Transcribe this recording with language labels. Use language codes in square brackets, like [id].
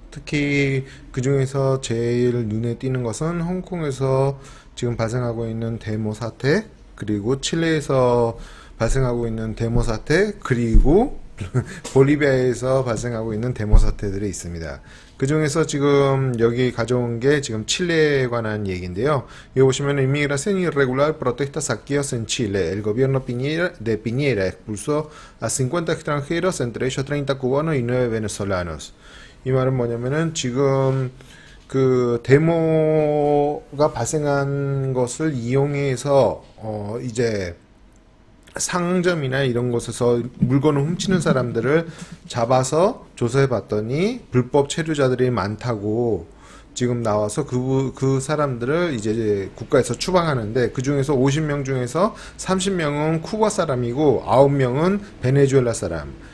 [ko] 특히 그 중에서 제일 눈에 띄는 것은 홍콩에서 지금 발생하고 있는 데모 사태, 그리고 칠레에서 발생하고 있는 데모 사태, 그리고 볼리비아에서 발생하고 있는 데모 사태들이 있습니다. 그 중에서 지금 여기 가져온 게 지금 칠레에 관한 얘기인데요. 여기 보시면 [es] inmigración irregular, protestas saqueos en Chile. El gobierno de Piñera expulsó a 50 extranjeros, entre ellos 30 cubanos y 9 venezolanos. [ko] 이 말은 뭐냐면은 지금 그 데모가 발생한 것을 이용해서 이제 상점이나 이런 곳에서 물건을 훔치는 사람들을 잡아서 조사해 봤더니 불법 체류자들이 많다고 지금 나와서 그 사람들을 이제 국가에서 추방하는데, 그 중에서 50명 중에서 30명은 쿠바 사람이고 9명은 베네수엘라 사람.